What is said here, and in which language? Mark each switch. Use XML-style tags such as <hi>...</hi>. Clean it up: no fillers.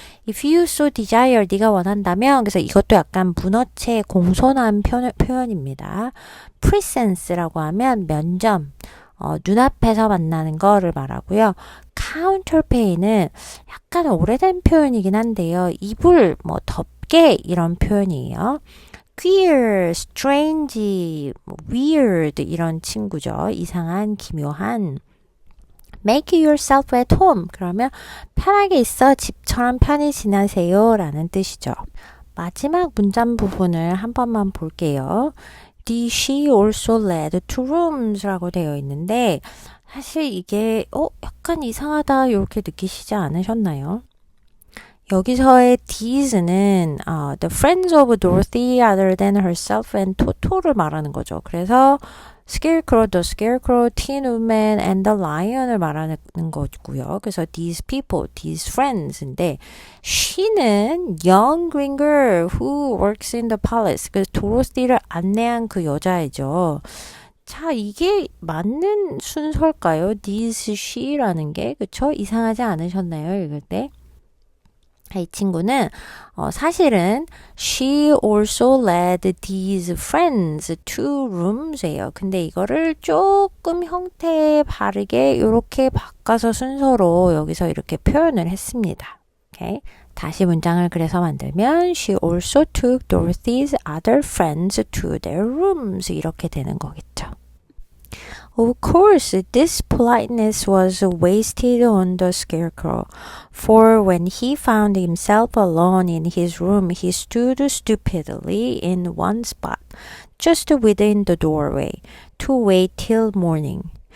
<en>If you so desire,</en> <ko>네가 원한다면, 그래서 이것도 약간 문어체 공손한 표현입니다. presence라고 하면 면접, 눈앞에서 만나는 거를 말하고요. counterpay는 약간 오래된 표현이긴 한데요. 이불, 덮개 이런 표현이에요. queer, strange, weird 이런 친구죠. 이상한, 기묘한.</ko> <en>Make yourself at home.</en> <ko>그러면 편하게 있어 집처럼 편히 지내세요 라는 뜻이죠. 마지막 문장 부분을 한 번만 볼게요.</ko> <en>she also led to rooms</en> <ko>라고 되어 있는데 사실 이게 약간 이상하다 이렇게 느끼시지 않으셨나요? 여기서의</ko> <en>these는 the friends of Dorothy other than herself and Toto</en> <ko>를 말하는 거죠. 그래서 the Scarecrow, Tin Woodman, and the Lion을 말하는 거고요.</ko> <en>그래서 these people, these friends인데 she는 young green girl who works in the palace.</en> <ko>그래서 도로시를 안내한 그 여자이죠. 자, 이게 맞는 순서일까요? These she라는 게 그쵸? 이상하지 않으셨나요? 읽을 때? 이 친구는 사실은</ko> <en>she also led these friends to rooms예요.</en> <ko>근데 이거를 조금 형태 바르게 이렇게 바꿔서 순서로 여기서 이렇게 표현을 했습니다. 오케이? 다시 문장을 그래서 만들면</ko> <en>she also took Dorothy's other friends to their rooms</en> <ko>이렇게 되는 거겠죠.</ko> <en>Of course, this politeness was wasted on the Scarecrow, for when he found himself alone in his room, he stood stupidly in one spot, just within the doorway, to wait till morning.</en>